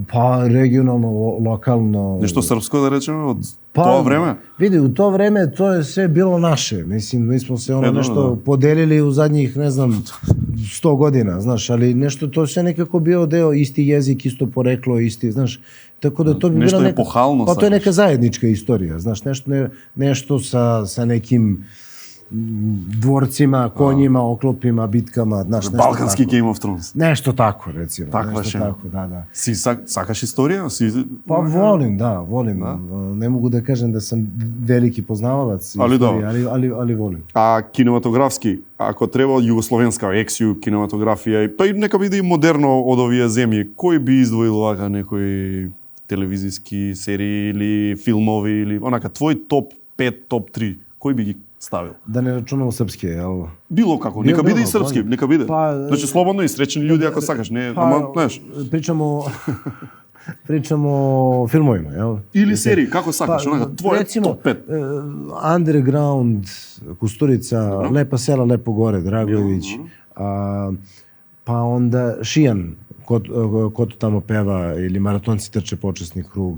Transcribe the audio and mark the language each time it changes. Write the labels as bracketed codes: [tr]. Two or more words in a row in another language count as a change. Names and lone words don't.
[mk] Па регионално, локално. Нешто српско да речеме од тоа време? [sr] Види, у тоа време тоа е све било наше. Мислим, ми смо се нешто поделили у задњих, не знам, 100 година, знаеш, али нешто тоа се некако био део, исти јазик, исто порекло, исти, знаеш. Tako da to bi nešto bila epohalno. Pa to je neka zajednička istorija, znaš, nešto sa nekim dvorcima, konjima, oklopima, bitkama, znaš, nešto tako. Balkanski Game of Thrones. Nešto tako, recimo. Takva nešto tako, da. [mk] Си сакаш историја? [sr] Pa volim. Ne mogu da kažem da sam veliki poznavalac istorije, ali volim. [mk] A кинематографски, ако треба југословенска ексју, кинематографија, па и нека биде и модерно од овие земји, кој би издвоил вака некои телевизиски серии или филмови или онака твој топ 5, топ 3, кој би ги ставил? [sr] Да не рачунам српски, јел? [mk] Било како, нека биде и српски, нека биде. Значи слободно и среќни луѓе ако сакаш, не, ама знаеш. [sr] Pričamo o filmovima, jel? [mk] Или серији, како сакаш, онага, твоје топ 5. [sr] Underground, Kusturica, Lepa sela, Lepo gore, Dragojević, pa onda Šijan, ko to tamo peva, ili Maratonci trče počasni krug.